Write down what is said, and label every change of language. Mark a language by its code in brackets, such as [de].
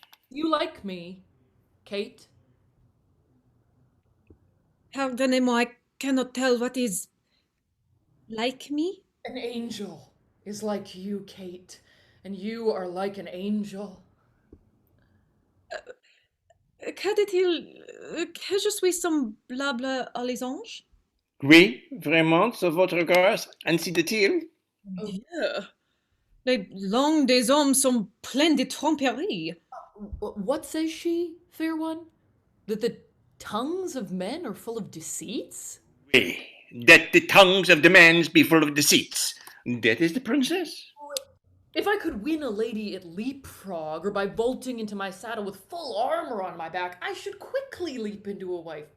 [en] You like me, Kate? [fr] Pardonnez-moi, [en] I cannot tell what is like me. An angel is like you, Kate, and you are like an angel. [fr] Que dit-il que je suis semblable à les anges? Oui, vraiment, sur votre grâce, ainsi dit-il. Dieu, les langues des hommes sont pleines de tromperies. [en] What says she, fair one? That the tongues of men are full of deceits? [fr] Oui, [en] that the tongues of the men be full of deceits. That is the princess. If I could win a lady at leapfrog or by vaulting into my saddle with full armor on my back, I should quickly leap into a wife.